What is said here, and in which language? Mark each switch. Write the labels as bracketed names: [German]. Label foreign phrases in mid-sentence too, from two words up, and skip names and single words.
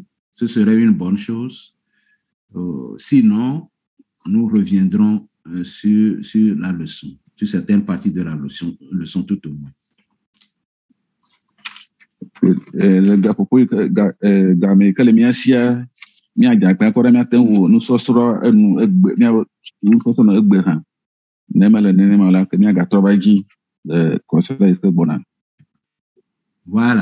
[French] Ce serait une bonne chose. Sinon, nous reviendrons sur la leçon, sur certaines parties de la leçon tout au moins. Le gars, pourquoi, [Ewe] miadzakpe kɔ ɖe miate ŋu nusɔsrɔ̃ enu egbe nusɔsrɔ̃ no egbe hã ne mele nenema la ke miagatrɔ va dzi le kɔsɛla yi ke gbɔna. [French] Voilà.